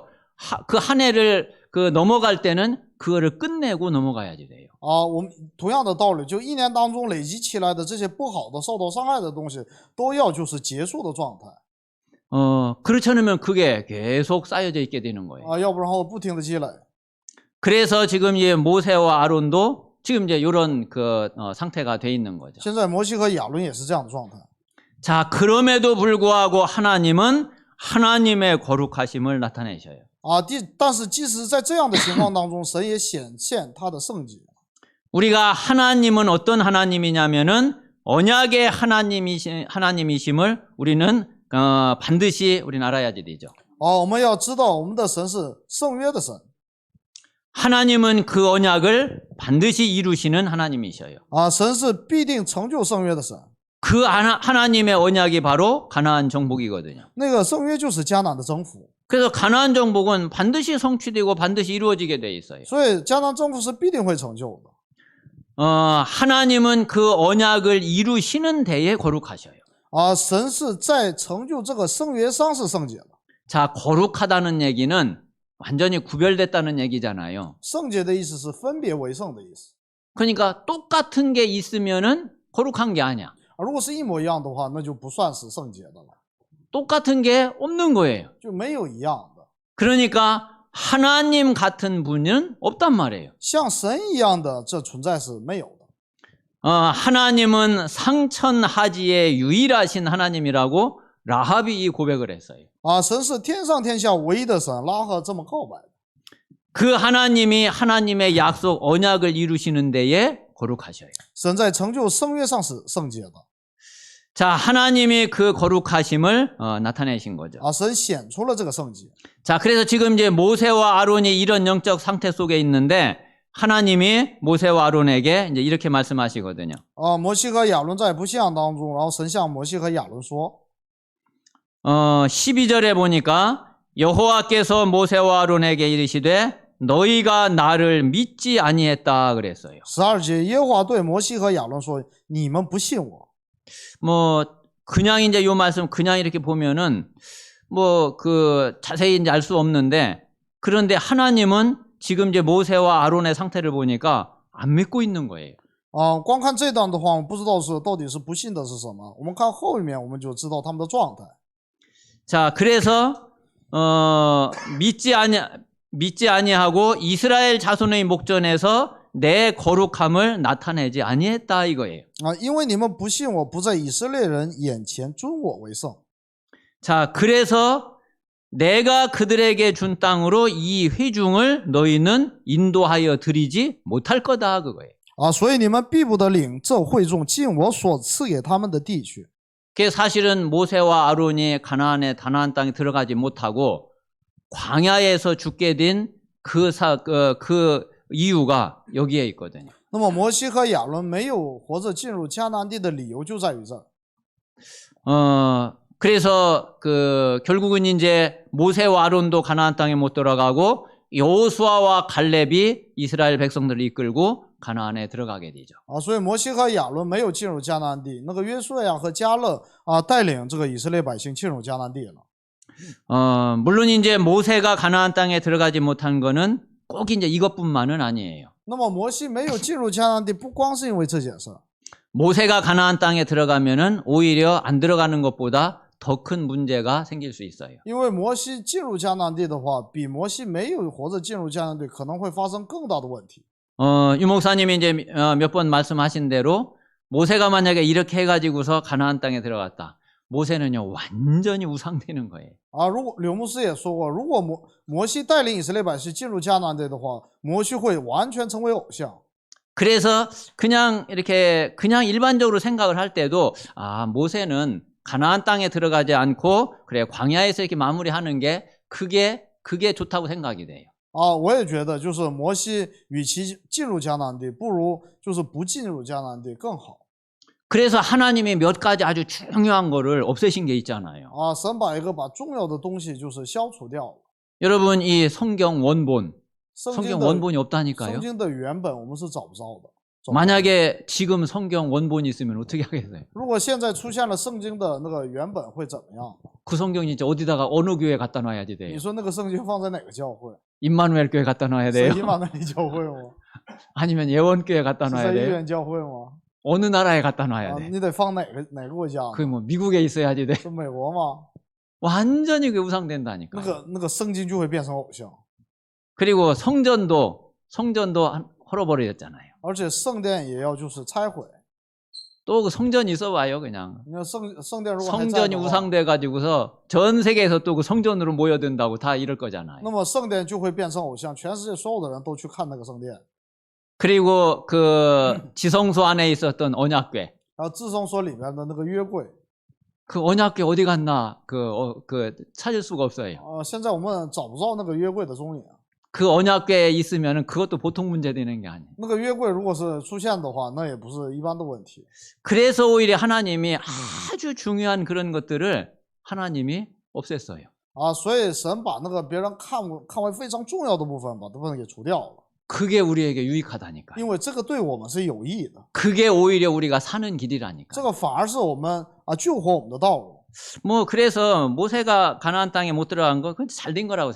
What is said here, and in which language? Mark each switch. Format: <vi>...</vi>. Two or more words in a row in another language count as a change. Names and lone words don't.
<ko>그 한 해를 넘어갈 때는 그거를 끝내고 넘어가야지 돼요.</ko> <zh>啊，我们同样的道理，就一年当中累积起来的这些不好的、受到伤害的东西，都要就是结束的状态。</zh> <ko>그렇지 않으면 그게 계속 쌓여져 있게 되는 거예요.</ko> <zh>啊，要不然会不停的积累。</zh> <ko>그래서 지금 이 모세와 아론도 지금 이제 이런 상태가 돼 있는 거죠.</ko> <zh>现在摩西和亚伦也是这样的状态。</zh> <ko>자, 그럼에도 불구하고 하나님은 하나님의 거룩하심을 나타내셔요.</ko> <zh>啊，但是即使在这样的情况当中，神也显现他的圣洁。</zh> <ko>우리가 하나님은 어떤 하나님이냐면은 언약의 하나님이심을 우리는 반드시 우리는 알아야지 되죠.</ko> <zh>我们要知道我们的神是圣约的神。</zh> <ko>하나님은 그 언약을 반드시 이루시는 하나님이셔요.</ko> <zh>啊，神是必定成就圣约的神。</zh> <ko>그 하나님의 언약이 바로 가나안 정복이거든요.</ko> <zh>那个圣约就是迦南的征服，</zh> <ko>그래서 가나안 정복은 반드시 성취되고 반드시 이루어지게 돼 있어요.</ko> <zh>所以迦南征服是必定会成就的。</zh> <ko>하나님은 그 언약을 이루시는 데에 거룩하셔요.</ko> <zh>啊，神是在成就这个圣约上是圣洁的。</zh> <ko>자, 거룩하다는 얘기는 완전히 구별됐다는 얘기잖아요.</ko> <zh>圣洁的意思是分别为圣的意思。</zh> <ko>그러니까 똑같은 게 있으면은 거룩한 게 아니야.</ko> <zh>如果是一模一样的话，那就不算是圣洁的了，</zh> <ko>똑같은 게 없는 거예요.</ko> <zh>就没有一样的。</zh> <ko>그러니까 하나님 같은 분은 없단 말이에요.</ko> <zh>像神一样的这存在是没有的。</zh> <ko>하나님은 상천하지의 유일하신 하나님이라고 라합이 이 고백을 했어요.</ko> <zh>啊，神是天上天下唯一的神，拉合这么告白的。</zh> <ko>그 하나님이 하나님의 약속 언약을 이루시는 데에 거룩하셔요.</ko> <zh>神在成就圣约上是圣洁的。</zh> <ko>자, 하나님이 그 거룩하심을 나타내신 거죠.</ko> <zh>啊，神显出了这个圣洁。</zh> <ko>자, 그래서 지금 이제 모세와 아론이 이런 영적 상태 속에 있는데 하나님이 모세와 아론에게 이제 이렇게 말씀하시거든요.</ko> <zh>啊，摩西和亚伦在不信当中，然后神向摩西和亚伦说，</zh> <ko>12절에 보니까 여호와께서 모세와 아론에게 이르시되 너희가 나를 믿지 아니했다 그랬어요.</ko> <zh>12节，耶和华对摩西和亚伦说：“你们不信我。</zh> <ko>뭐 그냥 이제 요 말씀 그냥 이렇게 보면은 뭐 그 자세히 이제 알 수 없는데 그런데 하나님은 지금 이제 모세와 아론의 상태를 보니까 안 믿고 있는 거예요.</ko> <zh>啊，光看这段的话，我们不知道是到底是不信的是什么。我们看后面，我们就知道他们的状态。</zh> <ko>자, 그래서 믿지 아니하고 이스라엘 자손의 목전에서 내 거룩함을 나타내지 아니했다 이거예요.</ko> <zh>啊，因为你们不信我，不在以色列人眼前尊我为圣。</zh> <ko>자, 그래서 내가 그들에게 준 땅으로 이 회중을 너희는 인도하여 드리지 못할 거다 그거예요.</ko> <zh>啊，所以你们必不得领这会众进我所赐给他们的地去。</zh> <ko>그게 사실은 모세와 아론이 가나안의 가나안 땅에 들어가지 못하고 광야에서 죽게 된 그 이유가 여기에 있거든요.</ko> <zh>那么摩西和亚伦没有活着进入迦南地的理由就在于这儿。</zh> <ko>그래서 결국은 이제 모세와 아론도 가나안 땅에 못 들어가고 여호수아와 갈렙이 이스라엘 백성들을 이끌고 가나안에 들어가게 되죠.</ko> <zh>啊，所以摩西和亚伦没有进入迦南地，那个约书亚和迦勒啊带领这个以色列百姓进入迦南地了。</zh> <ko>물론 이제 모세가 가나안 땅에 들어가지 못한 거는 꼭 이제 이것뿐만은 아니에요.</ko> <zh>那么摩西没有进入迦南地，不光是因为这件事儿。</zh> <ko>모세가 가나안 땅에 들어가면은 오히려 안 들어가는 것보다 더 큰 문제가 생길 수 있어요.</ko> <zh>因为摩西进入迦南地的话，比摩西没有活着进入迦南地可能会发生更大的问题。</zh> <ko>유 목사님이 이제 몇 번 말씀하신 대로 모세가 만약에 이렇게 해가지고서 가나안 땅에 들어갔다. 모세는요 완전히 우상되는 거예요.</ko> <zh>啊，如果柳牧师也说过，如果摩西带领以色列百姓进入迦南地的话，摩西会完全成为偶像。</zh> <ko>그래서 그냥 이렇게 그냥 일반적으로 생각을 할 때도 아 모세는 가나안 땅에 들어가지 않고 그래 광야에서 이렇게 마무리하는 게 그게 좋다고 생각이 돼요.</ko> <zh>啊，我也觉得，就是摩西与其进入迦南地，不如就是不进入迦南地更好。</zh> <ko>그래서 하나님이 몇 가지 아주 중요한 거를 없애신 게 있잖아요.</ko> <zh>啊，神把重要的东西就是消除掉了。</zh> <ko>여러분 이 성경 원본</ko> <zh>圣</zh> <ko>성경</ko> <zh>经的</zh> <ko>원본이 없다니까요.</ko> <zh>圣经的原本我们是找不着的。</zh> <ko>만약에 지금 성경 원본이 있으면 어떻게 하겠어요?</ko> <zh>如果现在出现了圣经的那个原本会怎么样？</zh> <ko>그 성경 진짜 어디다가 어느 교회 갖다 놔야지</ko> <zh>你</zh> <ko>돼요?</ko> <zh>说那个圣经放在哪个教会？</zh> <ko>임마누엘 교회 갖다 놔야</ko> <zh>是</zh> <ko>돼요?</ko> <zh>以马内利教会吗？</zh> <ko>아니면 예원교회 갖다</ko> <zh>是</zh> <ko>놔야</ko> <zh>在医</zh> <ko>돼요?</ko> <zh>院教会吗？</zh> <ko>어느 나라에 갖다 놔야 啊， 돼?</ko> <zh>你得放哪个国家呢？</zh> <ko>그 뭐 미국에 있어야지 돼?</ko> <zh>是美国吗？</zh> <ko>완전히 그 우상된다니까.</ko> <zh>那个圣经就会变成偶像，</zh> <ko>그리고 성전도 헐어버렸잖아요.</ko> <zh>而且圣殿也要就是拆毁。</zh> <ko>또 그 성전이 있어봐요 그냥.</ko> <zh>你看圣殿如果还在</zh> <ko>성전이</ko> <zh>的话，</zh> <ko>우상돼 가지고서 전 세계에서 또 그 성전으로 모여든다고 다 이럴 거잖아요.</ko> <zh>那么圣殿就会变成偶像，全世界所有的人都去看那个圣殿。</zh> <ko>그리고 그 지성소 안에 있었던 언약궤,</ko> <zh>然后至圣所里面的那个约柜，</zh> <ko>그 언약궤 어디 갔나 그 찾을 수가 없어요.</ko> <zh>现在我们找不着那个约柜的踪影。</zh> <ko>그 언약궤에 있으면은 그것도 보통 문제 되는 게 아니에요.</ko> <zh>那个约柜如果是出现的话，那也不是一般的问题。</zh> <ko>그래서 오히려 하나님이 아주 중요한 그런 것들을 하나님이 없앴어요.</ko> <zh>啊，所以神把那个别人看为非常重要的部分，把这部分给除掉了，</zh> <ko>그게 우리에게 유익하다니까요.</ko> <zh>因为这个对我们是有益的，</zh> <ko>그게 오히려 우리가 사는 길이라니까.</ko> <zh>这个反而是我们救活我们的道路。</zh> <ko>뭐 그래서 모세가 가나안 땅에 못 들어간 거 그건 잘 된 거라고</ko>